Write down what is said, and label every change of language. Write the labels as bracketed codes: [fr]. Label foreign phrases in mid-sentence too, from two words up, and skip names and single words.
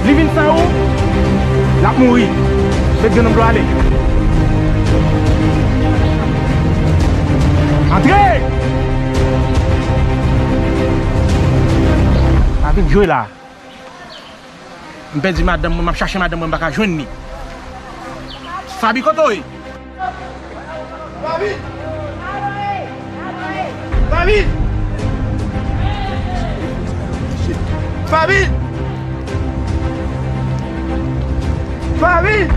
[ht] Li vin san ou, l ap mouri. Se gren nan nou ale. Antre! Avèk Joe la. M pèdi madanm, m ap chache madanm, m baka jwenn ni. Fabi koto e? Fabi! Fabi! Fabi! Fabi!